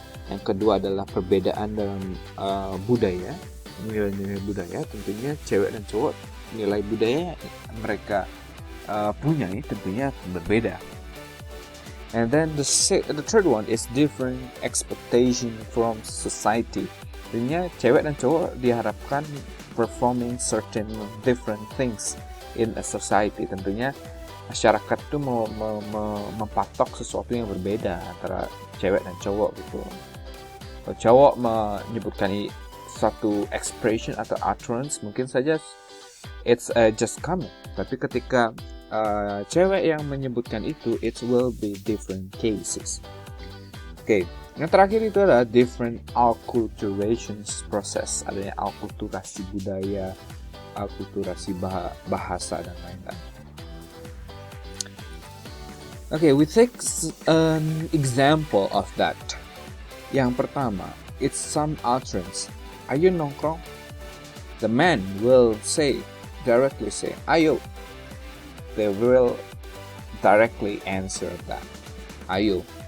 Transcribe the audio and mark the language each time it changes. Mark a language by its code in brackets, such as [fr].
[id] Yang kedua adalah perbedaan dalam budaya, nilai-nilai budaya. Tentunya cewek dan cowok, nilai budaya mereka punya tentunya berbeda. [en] And then the third one is different expectation from society. [id] Tentunya cewek dan cowok diharapkan [en] performing certain different things in a society. [id] Tentunya masyarakat itu mempatok sesuatu yang berbeda antara cewek dan cowok gitu. Kalau cowok menyebutkan satu expression atau utterance, mungkin saja [en] it's just comment. [id] Tapi ketika cewek yang menyebutkan itu, [en] it will be different cases. [id] Okay. Yang terakhir itu adalah [en] different acculturation process. [id] Adanya akulturasi budaya, akulturasi bahasa dan lain-lain. [en] Okay, we take an example of that. [id] Yang pertama, [en] it's some utterance. [id] Ayo nongkrong. [en] The man will directly say, ayo. They will directly answer that, ayo.